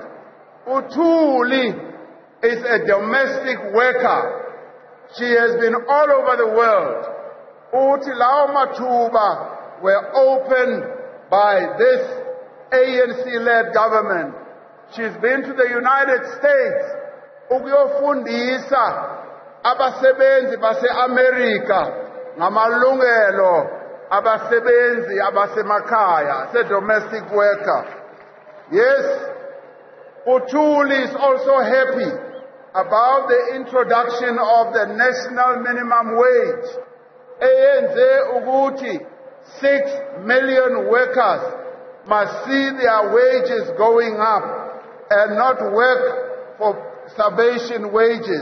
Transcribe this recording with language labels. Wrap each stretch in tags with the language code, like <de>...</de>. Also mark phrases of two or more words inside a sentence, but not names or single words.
<en>Utuli is a domestic worker. She has been all over the world. Utilao Matuba were opened by this ANC-led government. She's been to the United States.</en> <zu>Ukuyofundisa abasebenzi base-America ngamalungelo abasebenzi abasemakhaya,</zu> <en>as a domestic worker. Yes, Utuli is also happy about the introduction of the national minimum wage. ANC ukuthi 6 million workers must see their wages going up and not work for starvation wages.</en>